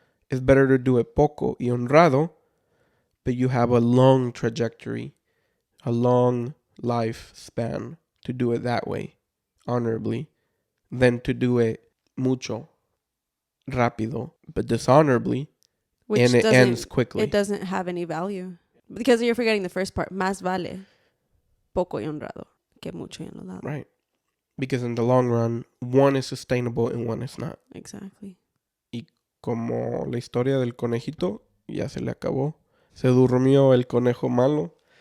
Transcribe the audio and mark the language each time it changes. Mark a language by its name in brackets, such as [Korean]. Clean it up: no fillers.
[English] It's better to do it [Spanish] poco y honrado, [English] but you have a long trajectory, a long lifespan to do it that way, honorably, than to do it [Spanish] mucho, rápido, [English] but dishonorably, and it ends quickly. It doesn't have any value. Because you're forgetting the first part. [Spanish] Más vale poco y honrado que mucho y enlodado. [English] Right. Because in the long run, one is sustainable and one is not. Exactly. [Spanish] Y como la historia del conejito, ya se le acabó. Se durmió el conejo malo.